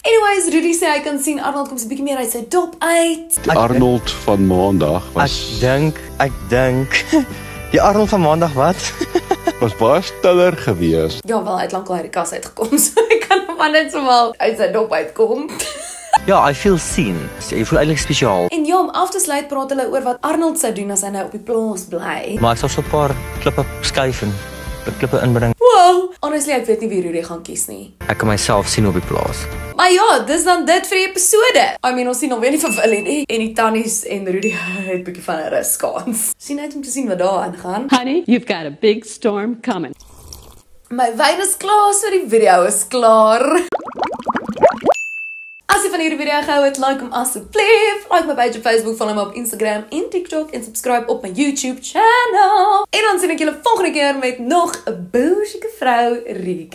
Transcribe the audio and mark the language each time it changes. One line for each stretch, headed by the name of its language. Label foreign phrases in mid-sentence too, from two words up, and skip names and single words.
Afrikaans: Anyways, Rudy sê hy kan sien Arnold kom so 'n bietjie meer uit sy dop uit. Die Arnold van Maandag was Ek dink die Arnold van Maandag wat? was baie stiller gewees. Ja, wel, hy het lankal uit die kas uitgekom, so hy kan hom net so wel uit sy dop uitkom. Ja,
English: I feel seen.
Afrikaans: Jy voel eintlik spesiaal. En ja, om af te sluit praat hulle oor wat Arnold sou doen as hy nou op die plaas bly. Maar ek sal so 'n paar klippe skuif en klippe inbring. Wow, honestly, ek weet nie wie Rudy gaan kies nie. Ek kan myself sien op die plaas. Maar ja, dis dan dit vir die episode.
English: I mean,
Afrikaans: ons sien nog weer nie vir Willie nie. En die tannies en Rudy het 'n bietjie van 'n ruskans. Sien uit om te sien wat daar aangaan.
English: Honey, you've got a big storm coming.
Afrikaans: My wyn is klaar, so die video is klaar. As jy van hierdie video gehou het, like hom asseblief. Like my page op Facebook, follow my op Instagram en TikTok en subscribe op my YouTube channel. En dan sien ek julle volgende keer met nog 'n boerse vrou recap.